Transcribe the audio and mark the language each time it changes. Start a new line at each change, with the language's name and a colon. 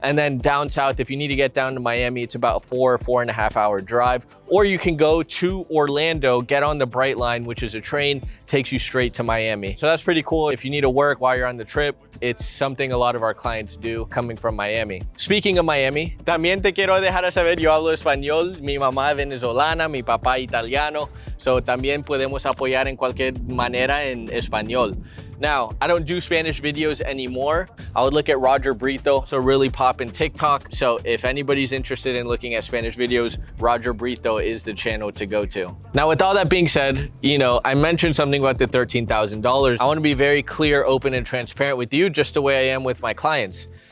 English: And then down south, if you need to get down to Miami, it's about a 4.5 hour drive. Or you can go to Orlando, get on the Bright Line, which is a train, takes you straight to Miami. So that's pretty cool. If you need to work while you're on the trip, it's something a lot of our clients do coming from Miami. Speaking of Miami,
Spanish: también te quiero dejar saber, yo hablo español, mi mamá es venezolana, mi papá italiano, so también podemos apoyar en cualquier manera en español.
English: Now, I don't do Spanish videos anymore. I would look at Roger Brito, so really pop in TikTok. So if anybody's interested in looking at Spanish videos, Roger Brito is the channel to go to. Now, with all that being said, you know, I mentioned something about the $13,000. I want to be very clear, open, and transparent with you, just the way I am with my clients.